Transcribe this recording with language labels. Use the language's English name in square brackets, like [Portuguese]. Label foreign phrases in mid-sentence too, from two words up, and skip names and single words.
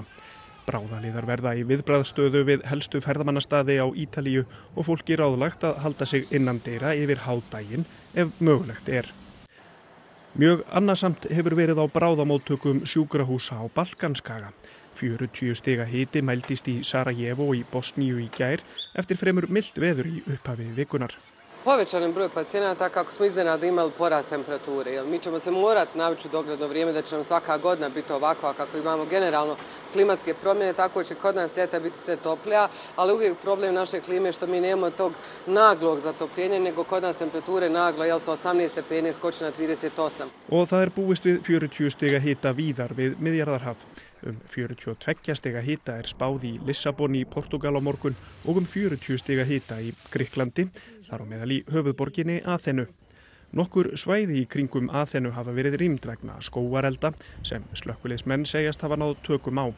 [Icelandic] Bráðaliðar verða í viðbragðsstöðu við helstu ferðamannastaði á Ítalíu og fólki ráðlagt að halda sig innandyra yfir hádaginn ef mögulegt er. Mjög annasamt hefur verið á bráðamóttökum sjúkrahúsa á Balkanskaga. 40 stiga hiti mældist í Sarajevo í Bosníu í gær eftir fremur milt veður í upphafi vikunar. [Bosnian] Povećan broj pacijenata kako smo iznenada imali porast temperature, jer mi ćemo se morati navići u dogledno vrijeme da će nam svaka godina biti ovakva kako imamo generalno klimatske promjene, tako će kod nas ljeta biti sve toplija, ali uvijek problem naše klime što mi nemamo tog naglog zatopljenja, nego kod nas temperature naglo sa 18 stepeni skoči na 38. [Icelandic] Og það búist við 40 stiga hita víðar við Miðjarðarhaf. 42 stiga hita er spáð í Lissabon í Portugal á morgun og 40 stiga hita í Grikklandi, þar á meðal í höfuðborginni Aþenu. Nokkur svæði í kringum Aþenu hafa verið rýmd vegna skógarelda sem slökkviliðsmenn segjast hafa náð tökum á.